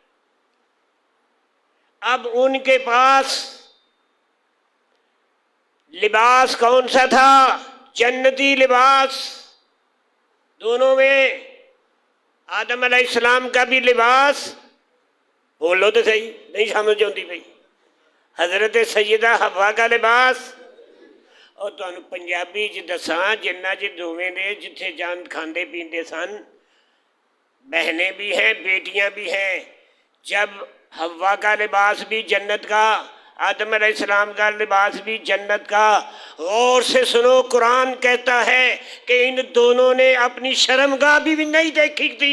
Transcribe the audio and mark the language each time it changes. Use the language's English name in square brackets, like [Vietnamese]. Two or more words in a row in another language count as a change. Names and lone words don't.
[Urdu] اب ان کے پاس لباس کون سا تھا؟ جنتی لباس. دونوں میں آدم علیہ السلام کا بھی لباس، بولو تو صحیح، نہیں سمجھ آتی پئی، حضرت سیدہ حوا کا لباس. [Punjabi] اور تمہیں پنجابی دساں جنہ دونوں نے جتھے جان کھاندے پیندے سن، [Urdu] بہنیں بھی ہیں بیٹیاں بھی ہیں. جب حوا کا لباس بھی جنت کا، آدم علیہ السلام کا لباس بھی جنت کا. غور سے سنو، قرآن کہتا ہے کہ ان دونوں نے اپنی شرمگاہ بھی نہیں دیکھی تھی.